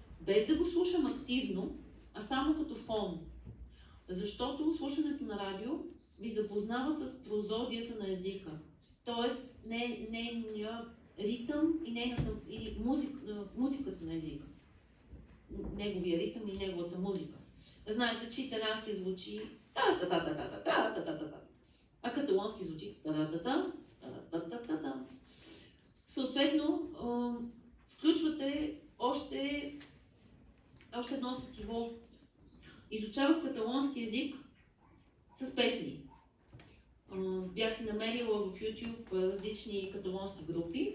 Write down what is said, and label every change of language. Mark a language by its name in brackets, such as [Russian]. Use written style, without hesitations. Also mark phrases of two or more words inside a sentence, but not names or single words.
[Bulgarian] без да го слушам активно, а само като фон. Защото слушането на радио ви запознава с прозодията на езика. Тоест, нейния ритъм и музиката на езика. Неговия ритъм и неговата музика. Знаете, че италиански звучи та-та-та-та-та-та-та-та-та-та, а каталонски звучи та-та-та-та-та-та-та-та. Съответно, включвате още едно сетиво. Изучавах каталонски език с песни. Бях си намерила в YouTube различни каталонски групи.